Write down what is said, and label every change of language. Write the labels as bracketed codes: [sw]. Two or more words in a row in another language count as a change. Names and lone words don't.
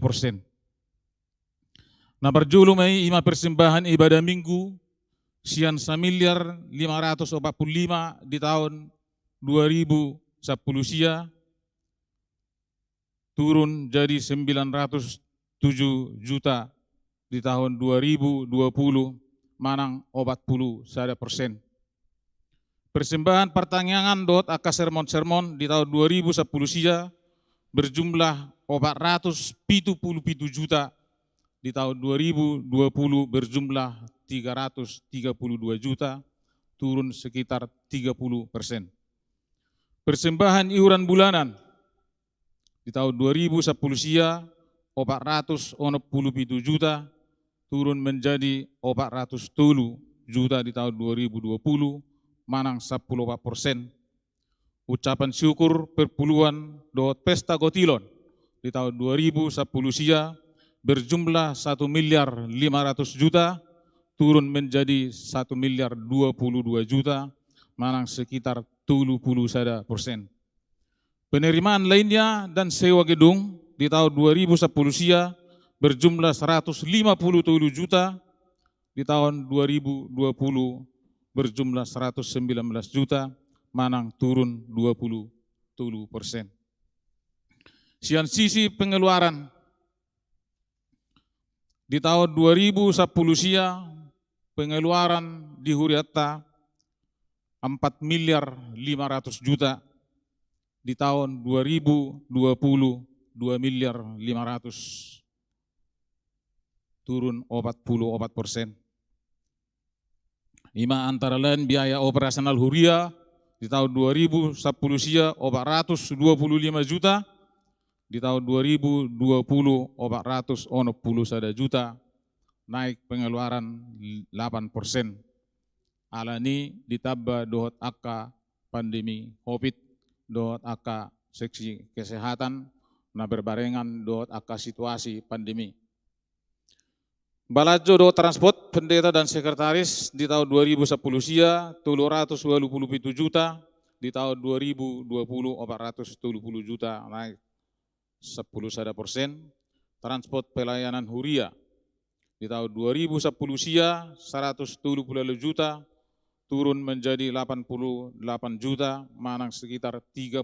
[id] Nah [bbc] berjulu mai ima [id] persembahan ibadah minggu sian 1 miliar 545 di tahun 2010 sia turun jadi 907 juta di tahun 2020 manang 40%. Persembahan pertanyaan [bbc] dot aka [id] sermon-sermon di tahun 2010 sia berjumlah 477 juta, di tahun 2020 berjumlah 332 juta, turun sekitar 30%. Persembahan iuran bulanan di tahun 2010 sia 467 juta, turun menjadi 400 juta di tahun 2020, manang 10%. Ucapan syukur perpuluhan dot pesta gotilon di tahun 2010 sia berjumlah 1 miliar 500 juta, turun menjadi 1 miliar 22 juta, manang sekitar 30%. Penerimaan lainnya dan sewa gedung di tahun 2010 sia berjumlah 157 juta, di tahun 2020 berjumlah 119 juta, manang turun 20%. Sian sisi pengeluaran di tahun 2010 sia pengeluaran di Huriatta 4 miliar 500 juta, di tahun 2020 2 miliar 500, turun 44%. Ima antara lain biaya operasional Huria di tahun 2010 sia 425 juta, di tahun 2020 491 juta, naik pengeluaran 8%. Alani ditambah [bbc] dohot akka [id] pandemi COVID, [bbc] dohot akka [id] seksi kesehatan, na berbarengan [bbc] dohot akka [id] situasi pandemi. [bbc] Balajo do [id] transport, pendeta dan sekretaris di tahun 2010 sia 327 juta, di tahun 2020 470 juta naik 10%. Transport pelayanan huria di tahun 2010 sia 170 juta turun menjadi 88 juta, manang sekitar 36%.